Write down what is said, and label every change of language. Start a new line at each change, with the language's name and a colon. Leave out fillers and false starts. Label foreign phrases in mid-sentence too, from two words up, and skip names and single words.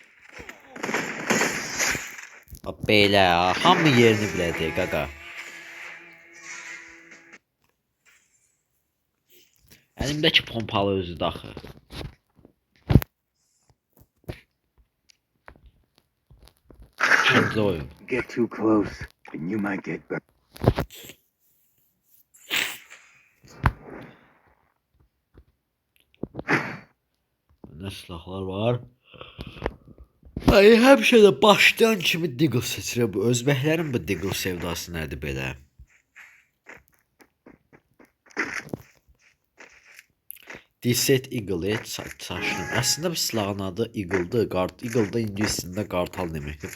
Azerbaijani: Belə, hamı yerini biləcək qaqa. Əlimdəki pompalı özü daxı. İkinci oyun.
English: Get too close and you might get burned.
Azerbaijani: Ne silahlar var? Ay, həmişə də başlayan kimi Deagle seçirəm. Bu özbəklərin bu Deagle sevdası nədir belə? Desert Eagle çaşdım. Əslində bu silahın adı Eagle'dır. Eagle da ingiliscəsində qartal deməkdir.